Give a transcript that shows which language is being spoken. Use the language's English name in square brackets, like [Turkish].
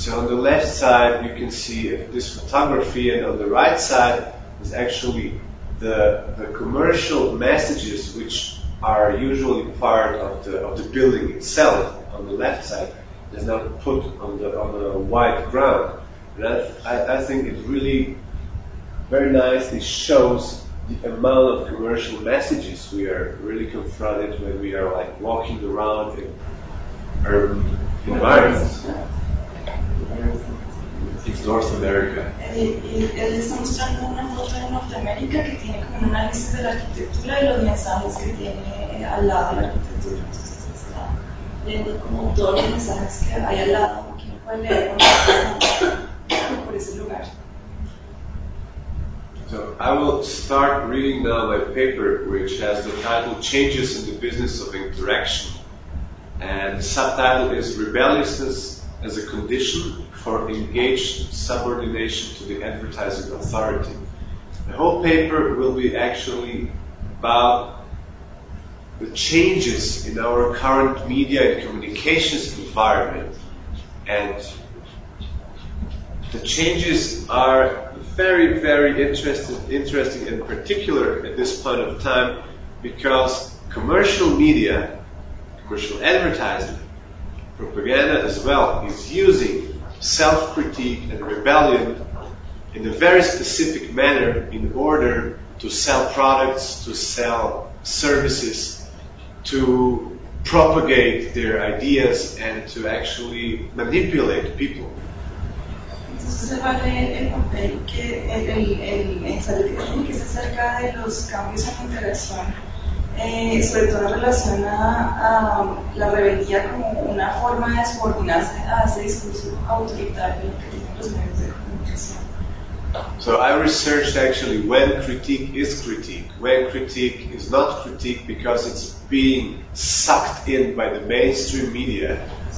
[English] So on the left side you can see this photography, and on the right side is actually the commercial messages which are usually part of the building itself on the left side, is not put on the white ground. And I think it really very nicely shows the amount of commercial messages we are really confronted when we are like walking around in urban environments. It's North America. [Spanish] Él está mostrando una foto de Norteamérica que tiene como un análisis de la arquitectura y los mensajes que tiene al lado de la arquitectura. Entonces está leyendo como todos los mensajes que hay al lado, que no puede leer como por ese lugar. [English] So I will start reading now my paper, which has the title Changes in the Business of Interaction. And the subtitle is Rebelliousness as a Condition for Engaged Subordination to the Advertising Authority. The whole paper will be actually about the changes in our current media and communications environment. And the changes are very, very interesting in particular at this point of time, because commercial media, commercial advertising, propaganda as well, is using self-critique and rebellion in a very specific manner in order to sell products, to sell services, to propagate their ideas and to actually manipulate people. [Spanish] Entonces el papel que el ensayo que tiene que se acerca de los cambios en la interacción, sobre todo en relación a la rebeldía como una forma de subordinarse a ese discurso autoritario que tienen los medios de comunicación. [English] So I researched actually when critique is critique, when critique is not critique because it's being sucked in by the mainstream media.